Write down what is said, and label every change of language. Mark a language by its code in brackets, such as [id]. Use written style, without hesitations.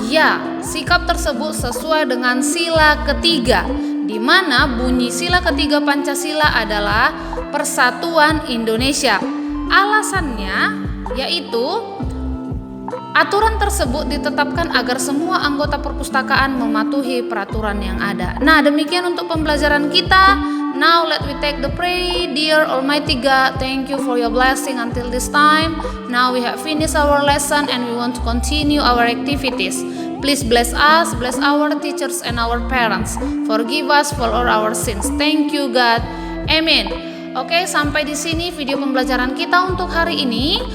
[id] Ya, sikap tersebut sesuai dengan sila ketiga, di mana bunyi sila ketiga Pancasila adalah Persatuan Indonesia. Alasannya yaitu aturan tersebut ditetapkan agar semua anggota perpustakaan mematuhi peraturan yang ada. Nah, demikian untuk pembelajaran kita. [en] Now let we take the pray. Dear Almighty God, thank you for your blessing until this time. Now we have finished our lesson and we want to continue our activities. Please bless us, bless our teachers and our parents. Forgive us for all our sins. Thank you God. Amen. [id] Oke, sampai di sini video pembelajaran kita untuk hari ini.